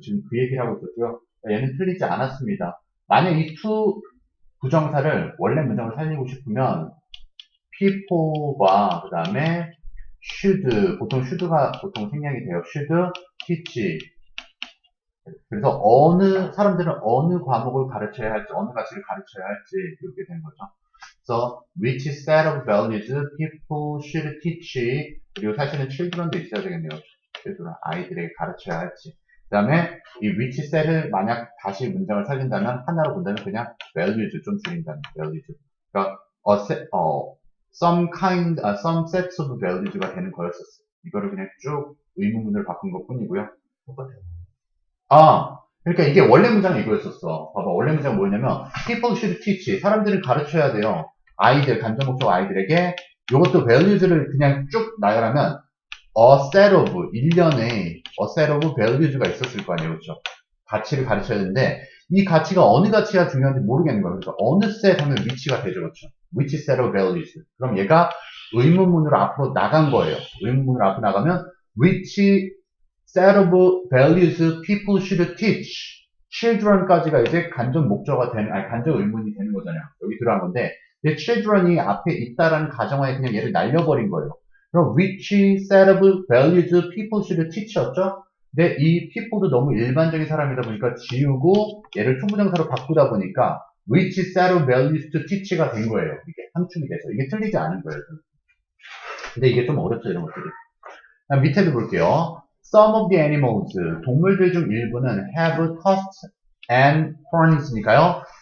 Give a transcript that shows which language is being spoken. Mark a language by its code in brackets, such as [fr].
[ko] 지금 그 얘기를 하고 있었고요. 얘는 틀리지 않았습니다. 만약 이 to 부정사를 원래 문장으로 살리고 싶으면 people과 그 다음에 should 보통 should가 보통 생략이 돼요. should teach 그래서 사람들은 어느 과목을 가르쳐야 할지 어느 가치를 가르쳐야 할지 이렇게 된 거죠. 그래서 [en] which set of values people should teach [ko] 그리고 사실은 children도 있어야 되겠네요. children 아이들에게 가르쳐야 할지. 그 다음에 이 which set을 만약 다시 문장을 살린다면 하나로 본다면 그냥 values 좀 줄인다는 values. 그러니까 some sets of values가 되는 거였었어요. 이거를 그냥 쭉 의문문을 바꾼 것 뿐이고요. 똑같아요. 그러니까 이게 원래 문장은 이거였었어. 봐봐, 원래 문장은 뭐였냐면 [en] people should teach [ko] 사람들을 가르쳐야 돼요. 아이들, 간접 목적 아이들에게 이것도 values를 그냥 쭉 나열하면 a set of, 일련의 a set of values가 있었을 거 아니에요. 그렇죠? 가치를 가르쳐야 되는데 이 가치가 어느 가치가 중요한지 모르겠는 거예요. 그래서 어느 set 하면 which가 되죠. 그렇죠? which set of values. 그럼 얘가 의문문으로 앞으로 나간 거예요. 의문문으로 앞으로 나가면 [en] which set of values people should teach children [ko] 까지가 이제 간접 목적어가 되는, 간접 의문이 되는 거잖아요. 여기 들어간 건데, children이 앞에 있다라는 가정하에 그냥 얘를 날려버린 거예요. 그럼 [en] which set of values people should teach [ko] 였죠? 근데 이 people도 너무 일반적인 사람이다 보니까 지우고 얘를 투부정사로 바꾸다 보니까 [en] which set of values to teach [ko] 가 된 거예요. 이게 함축이 돼서. 이게 틀리지 않은 거예요. 근데 이게 좀 어렵죠, 이런 것들이. 밑에도 볼게요. [en] Some of the animals, [ko] 동물들 중 일부는 [en] have tusks and horns니까요.